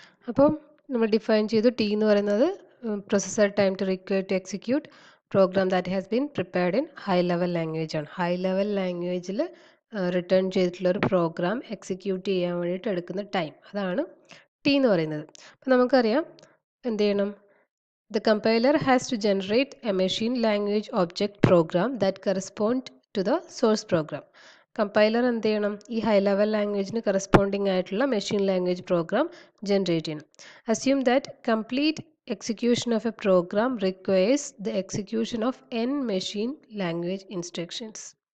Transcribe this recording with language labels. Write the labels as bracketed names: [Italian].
[Malayalam] അപ്പം നമ്മൾ ഡിഫൈൻ ചെയ്തു. ടി എന്ന് പറയുന്നത് [English] Processor time to require to execute program that has been prepared in high level language ആണ്. [Malayalam] ഹൈ ലെവൽ ലാംഗ്വേജിൽ റിട്ടേൺ ചെയ്തിട്ടുള്ള ഒരു പ്രോഗ്രാം എക്സിക്യൂട്ട് ചെയ്യാൻ വേണ്ടിയിട്ട് എടുക്കുന്ന ടൈം, അതാണ് ടി എന്ന് പറയുന്നത്. അപ്പം നമുക്കറിയാം എന്ത് ചെയ്യണം. [English] The compiler has to generate a machine language object program that correspond to the source program. [Malayalam] Compiler എന്ത് ചെയ്യണം, ഈ ഹൈ ലെവൽ ലാംഗ്വേജിന് കറസ്പോണ്ടിങ് ആയിട്ടുള്ള മെഷീൻ ലാംഗ്വേജ് പ്രോഗ്രാം ജനറേറ്റ് ചെയ്യണം. [English] Assume that complete execution of a program requires the execution of n machine language instructions.